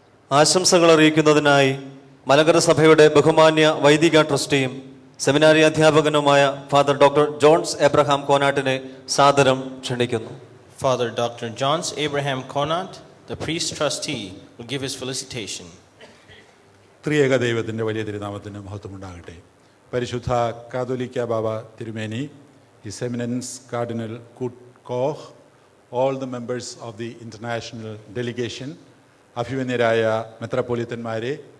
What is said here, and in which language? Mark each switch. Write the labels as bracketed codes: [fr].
[ml] ആശംസകൾ അറിയിക്കുന്നതിനായി മലങ്കര സഭയുടെ ബഹുമാന്യ വൈദിക ട്രസ്റ്റിയും സെമിനാരി അധ്യാപകനുമായ ഫാദർ ഡോക്ടർ ജോൺസ് എബ്രഹാം കോനാട്ടിനെ സാദരം ക്ഷണിക്കുന്നു. [en] Father Dr. Johns Abraham Conant, the priest trustee, will give his felicitation. [ml] ത്രിയേക ദൈവത്തിൻ്റെ വലിയ തിരുനാമത്തിന് മഹത്വമുണ്ടാകട്ടെ. പരിശുദ്ധ കാതോലിക്ക ബാബ തിരുമേനി, [en] His Eminence Cardinal Kurt Koch, all the members of the international delegation, [ml] അഭിമന്യരായ മെത്രാപ്പൊലീത്തന്മാരെ,